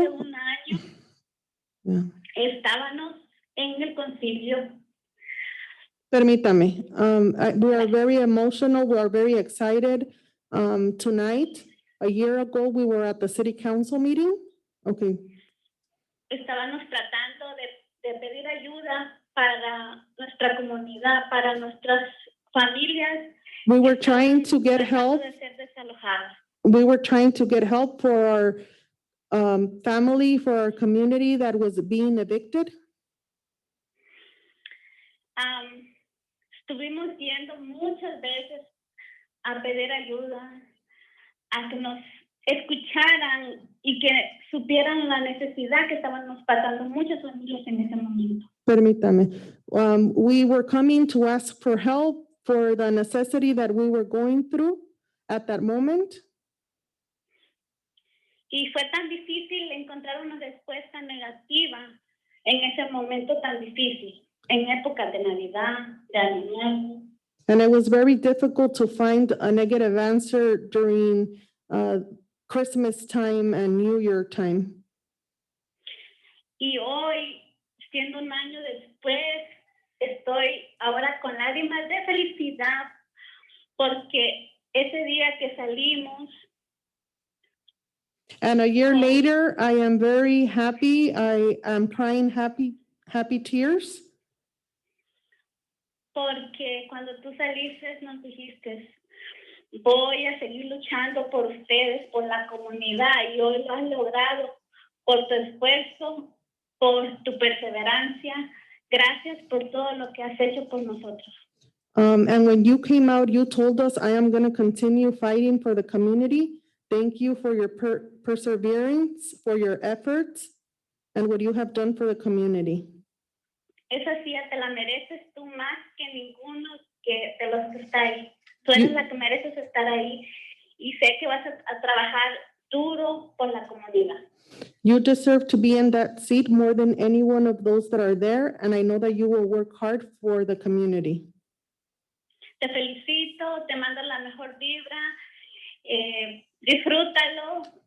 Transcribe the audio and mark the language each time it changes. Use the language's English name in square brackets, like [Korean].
[Spanish] hace un año estábamos en el concilio. Permítame. [English] We are very emotional. We are very excited tonight. A year ago, we were at the city council meeting. Okay. [Spanish] Estábamos tratando de pedir ayuda para nuestra comunidad, para nuestras familias. [English] We were trying to get help. [Spanish] De ser desalojadas. [English] We were trying to get help for our family, for our community that was being evicted. [Spanish] Estuvimos yendo muchas veces a pedir ayuda, a que nos escucharan y que supieran la necesidad que estábamos pasando muchas familias en ese momento. Permítame. [English] We were coming to ask for help for the necessity that we were going through at that moment. [Spanish] Y fue tan difícil encontrar una respuesta negativa en ese momento tan difícil, en épocas de Navidad, de Año Nuevo. [English] And it was very difficult to find a negative answer during Christmas time and New Year time. [Spanish] Y hoy, siendo un año después, estoy ahora con lágrimas de felicidad porque ese día que salimos. [English] And a year later, I am very happy. I am crying happy tears. [Spanish] Porque cuando tú saliste nos dijiste, voy a seguir luchando por ustedes, por la comunidad, y hoy lo has logrado por tu esfuerzo, por tu perseverancia. Gracias por todo lo que has hecho por nosotros. [English] And when you came out, you told us, I am going to continue fighting for the community. Thank you for your perseverance, for your efforts, and what you have done for the community. [Spanish] Esa silla te la mereces tú más que ninguno de los que está ahí. Tú eres la que mereces estar ahí y sé que vas a trabajar duro por la comunidad. [English] You deserve to be in that seat more than any one of those that are there, and I know that you will work hard for the community. [Spanish] Te felicito, te mando la mejor vibra, disfrútalo.